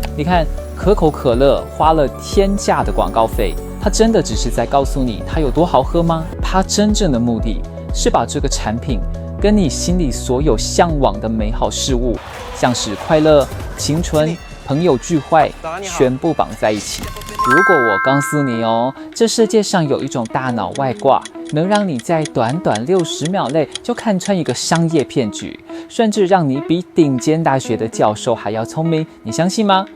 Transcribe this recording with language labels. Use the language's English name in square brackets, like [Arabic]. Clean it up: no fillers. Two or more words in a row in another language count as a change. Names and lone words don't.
[Chinese] 你看，可口可樂花了天價的廣告費，它真的只是在告訴你它有多好喝嗎？它真正的目的是把這個產品跟你心裡所有向往的美好事物，像是快樂、青春、朋友聚會，全部綁在一起。如果我告訴你哦，這世界上有一種大腦外掛，能讓你在短短60秒內就看穿一個商業騙局，甚至讓你比頂尖大學的教授還要聰明，你相信嗎？